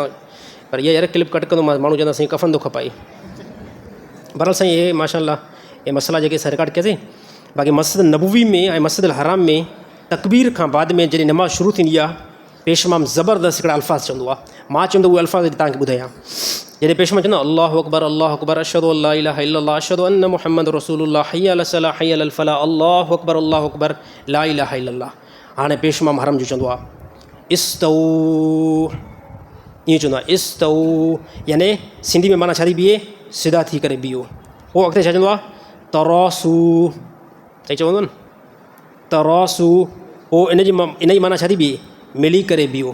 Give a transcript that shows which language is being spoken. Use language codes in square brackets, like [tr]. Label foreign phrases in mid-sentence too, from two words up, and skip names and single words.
[sd] पर इहा यार क्लिप कट कंदोमांसि, माण्हू चवंदा साईं कफ़न थो खपाए। बहरहाल साईं हे माशाअल्लाह हे मसइला जेके असां रिकॉर्ड कयासीं। बाक़ी मस्जिद नबवी में ऐं मस्जिद हराम में तकबीर खां बाद में जॾहिं नमाज़ शुरू थींदी आहे, पेशमाम ज़बरदस्त हिकिड़ा अल्फाज़ चवंदो आहे। मां चवंदो उहे अल्फाज़ तव्हांखे ॿुधायां। जॾहिं पेशमा चवंदो [ar] الله أكبر الله أكبر أشهد أن لا إله إلا الله أشهد أن محمد رسول الله حي على الصلاة حي على الفلاح الله أكبر لا إله إلا الله. [sd] हाणे पेशमाम हरम जो चवंदो आहे इस्तऊ, ईअं चवंदो आहे इस्तऊ, याने सिंधी में माना छा थी बीहे? सिधा थी करे बीहो। पोइ अॻिते छा चवंदो आहे? तरासू, सही चवंदो न तरासू। पोइ इन जी माना छा थी बीहे? मिली करे बीहो।